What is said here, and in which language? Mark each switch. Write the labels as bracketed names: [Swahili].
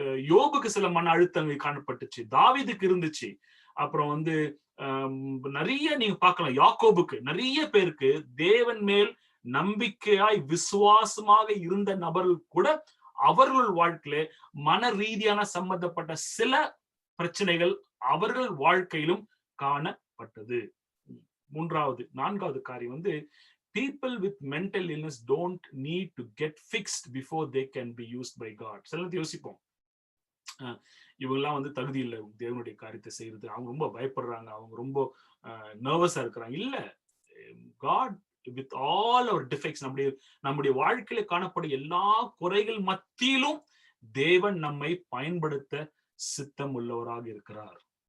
[Tamil] யோபுக்கு சில மன அழுத்தங்கள் காணப்பட்டுச்சு, தாவீதுக்கு இருந்துச்சு. அப்புறம் வந்து நிறைய நீங்க பார்க்கலாம், யாக்கோபுக்கு, நிறைய பேருக்கு தேவன் மேல் நம்பிக்கையாய் விசுவாசமாக இருந்த நபர்கள் கூட அவர்கள் வாழ்க்கையில மன ரீதியான சம்பந்தப்பட்ட சில பிரச்சனைகள் அவர்கள் வாழ்க்கையிலும் காணப்பட்டது. நான்காவது காரியம் வந்து [English] people with mental illness don't need to get fixed before they can be used by God. [Tamil] சில யோசிப்போம், இவங்கெல்லாம் வந்து தகுதி இல்லை தேவனுடைய காரியத்தை செய்யறது, அவங்க ரொம்ப பயப்படுறாங்க, அவங்க ரொம்ப நர்வஸா இருக்கிறாங்க. இல்ல, [English] God with all our defects, [Tamil] நம்முடைய வாழ்க்கையில காணப்படும் எல்லா குறைகள் மத்தியிலும் தேவன் நம்மை பயன்படுத்த சித்தம் உள்ளவராக இருக்கிறார்.